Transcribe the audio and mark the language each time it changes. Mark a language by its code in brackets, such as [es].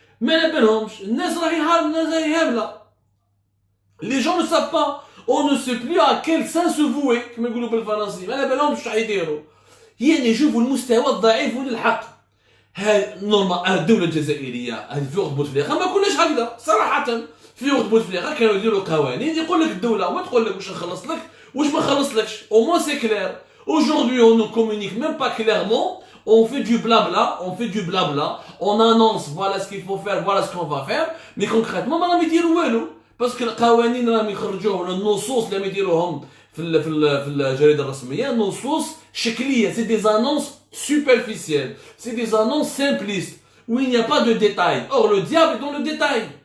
[ar] ما على بالهمش، الناس راهي هابله. [fr] Les gens ne savent pas. On ne sait plus à quel sein se vouer. [ar] كما يقولوا بالفرنسي. ما على بالهمش واش يديروا. يعني يشوفوا المستوى الضعيف للحق. هاي نورمال الدوله الجزائريه هذه في وقت بوتفليقه ما كناش هكذا صراحه. في وقت بوتفليقه كانوا يديروا قوانين يقول لك الدوله وما تقول لك واش نخلص لك واش ما نخلصلكش. [fr] Au moins c'est clair. Aujourd'hui on ne communique même pas clairement. On fait du blabla, on annonce voilà ce qu'il faut faire, voilà ce qu'on va faire, mais concrètement [ar] ما راهم يديروا والو. باسكو القوانين راهم يخرجوهم ولا النصوص اللي يديروهم في الجريده الرسميه نصوص شكليه. [fr] C'est des annonces superficielles, c'est des annonces simplistes où il n'y a pas de détails. Or le diable est dans le détail.